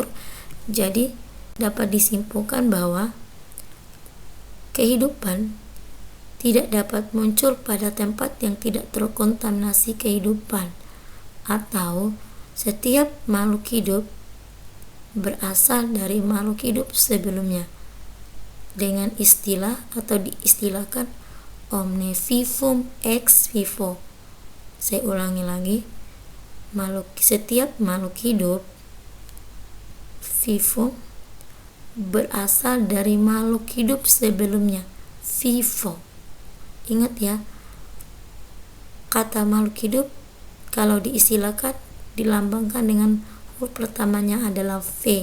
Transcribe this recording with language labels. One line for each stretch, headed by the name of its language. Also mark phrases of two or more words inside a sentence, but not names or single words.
Indonesian: Jadi dapat disimpulkan bahwa kehidupan tidak dapat muncul pada tempat yang tidak terkontaminasi kehidupan, atau setiap makhluk hidup berasal dari makhluk hidup sebelumnya, dengan istilah atau diistilahkan
Latin: omne vivum ex vivo.
Indonesian: Saya ulangi lagi, setiap makhluk hidup vivum berasal dari makhluk hidup sebelumnya. Vivo, ingat ya, kata makhluk hidup kalau diistilahkan dilambangkan dengan huruf pertamanya adalah V.